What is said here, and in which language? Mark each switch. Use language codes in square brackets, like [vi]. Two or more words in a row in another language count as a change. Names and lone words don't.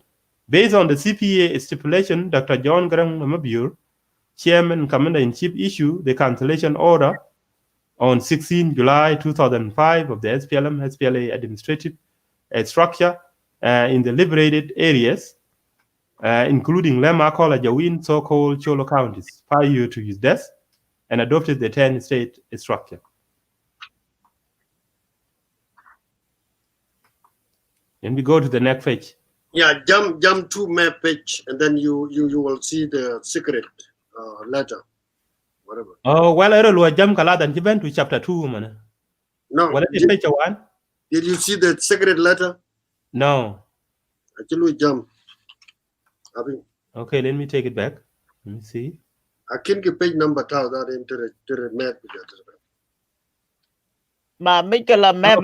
[en] Based on the CPA stipulation, Dr. John Garang Mabur, Chairman and Commander-in-Chief, issued the cancellation order on 16 July 2005 of the SPLA administrative structure in the liberated areas, including Lem Akol Ajawin, so-called Cholo counties, prior to his death, and adopted the 10-state structure. Then we go to the next page. Yeah, jump to map page, and then you will see the secret letter, whatever. Oh, well, I don't know. Jump kala dan jiben to chapter 2, man. No. What is page 1? Did you see the secret letter? No. Actually, jump. Okay, let me take it back. Let me see. I can get page number that into the map. Ma Michael map